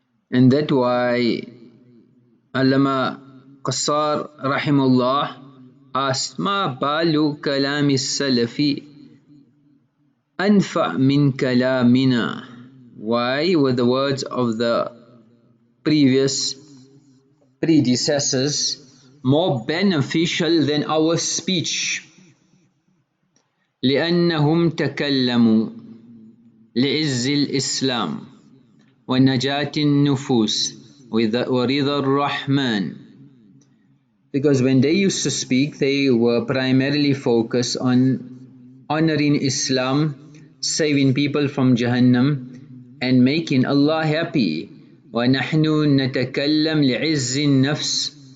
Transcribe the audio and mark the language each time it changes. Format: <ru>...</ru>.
<en>And that's why Allama Qassar rahimahullah asked,</en> <ar>Ma balu kalami salafi anfa min kalamina.</ar> <en>Why were the words of the previous predecessors more beneficial than our speech.</en> <ar>لأنهم تكلموا لعز الإسلام ونجاة النفوس ورضا الرحمن.</ar> <en>Because when they used to speak, they were primarily focused on honoring Islam, saving people from Jahannam, and making Allah happy.</en> <ar>وَنَحْنُ نَتَكَلَّمْ لِعِزِّ النَّفْسِ.</ar>